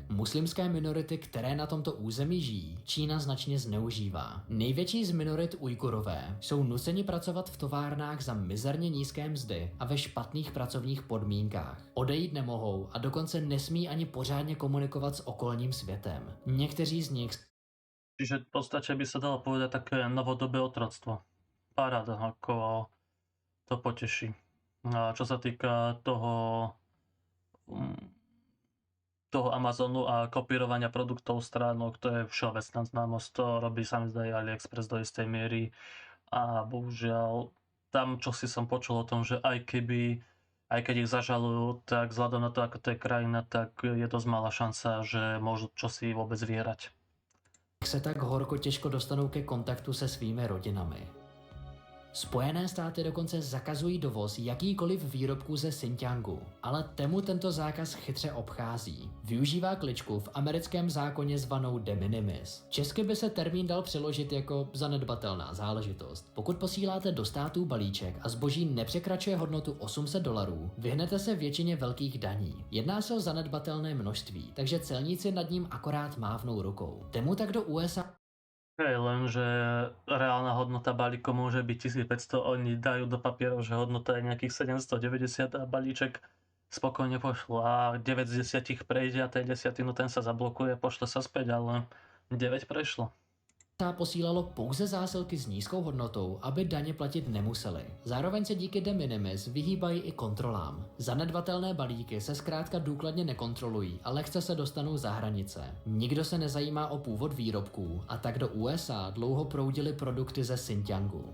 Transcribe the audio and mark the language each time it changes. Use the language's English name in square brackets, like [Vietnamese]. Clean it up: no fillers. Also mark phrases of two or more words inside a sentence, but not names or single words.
[Czech] Muslimské minority, které na tomto území žijí, Čína značně zneužívá. Největší z minorit Ujgurové jsou nuceni pracovat v továrnách za mizerně nízké mzdy a ve špatných pracovních podmínkách. Odejít nemohou a dokonce nesmí ani pořádně komunikovat s okolním světem. Někteří z nich [Slovak] Čiže v podstate by sa dalo povedať také novodobé otroctvo. Paráda, ako to poteší. A čo sa týka toho Amazonu a kopírovania produktov stránok, to je všeobecná známosť, to robí sa mi zdá aj AliExpress do istej miery a bohužiaľ tam, čo si som počul o tom, že aj keď ich zažalujú, tak vzhľadom na to, ako to je krajina, tak je dosť malá šanca, že môžu čosi vôbec vyhrať. [Czech] se tak horko těžko dostanou ke kontaktu se svými rodinami. Spojené státy dokonce zakazují dovoz jakýkoliv výrobků ze Xinjiangu, ale Temu tento zákaz chytře obchází. Využívá kličku v americkém zákoně zvanou de minimis. Česky by se termín dal přeložit jako zanedbatelná záležitost. Pokud posíláte do států balíček a zboží nepřekračuje hodnotu $800, vyhnete se většině velkých daní. Jedná se o zanedbatelné množství, takže celníci nad ním akorát mávnou rukou. Temu tak do USA [Slovak] Hej, lenže reálna hodnota balíku môže byť 1500, oni dajú do papierov, že hodnota je nejakých 790 a balíček spokojne pošlo a 9 z 10 prejde a ten 10, no ten sa zablokuje, pošle sa späť, ale 9 prešlo. [Czech] posílalo pouze zásilky s nízkou hodnotou, aby daně platit nemuseli. Zároveň se díky de minimis vyhýbají i kontrolám. Zanedbatelné balíky se zkrátka důkladně nekontrolují a lehce se dostanou za hranice. Nikdo se nezajímá o původ výrobků a tak do USA dlouho proudily produkty ze Xinjiangu.